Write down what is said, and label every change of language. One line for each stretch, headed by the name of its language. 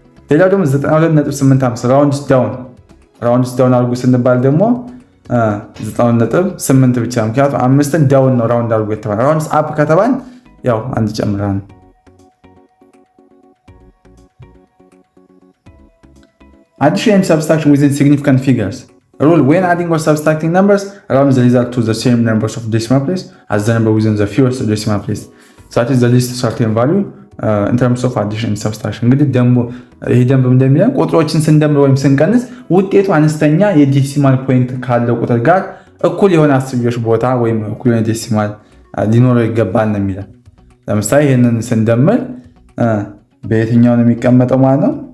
Amharic: ሌላው ደግሞ 92.85 ራውንድስ ዳውን አድርጉ ስንባል ደግሞ 92.8 ብቻ፣ ምክንያቱም 5ን ዳውን ነው ራውንድ አድርጉ የተባለ። ራውንድስ አፕ ከተባል ያው አንድ ጨምራል።
English: Addition and subtraction within significant figures. Rule: when adding or subtracting numbers, round the result to the same numbers of decimal place as the number within the fewest decimal place. That is the least certain value in terms of addition and subtraction.
Amharic: እንግዲህ ይሄ ደንብ እንደሚለን ቁጥሮችን ስንደምር ወይም ስንቀንስ ውጤቱ አነስተኛ የዴሲማል ፖይንት ካለው ቁጥር ጋር እኩል የሆነ አስርዮሽ ቦታ ወይም እኩል የሆነ ዴሲማል ሊኖረው ይገባል ነው የሚለን። ለምሳሌ ይሄንን ስንደምር በየትኛው ነው የሚቀመጠው ማለት ነው?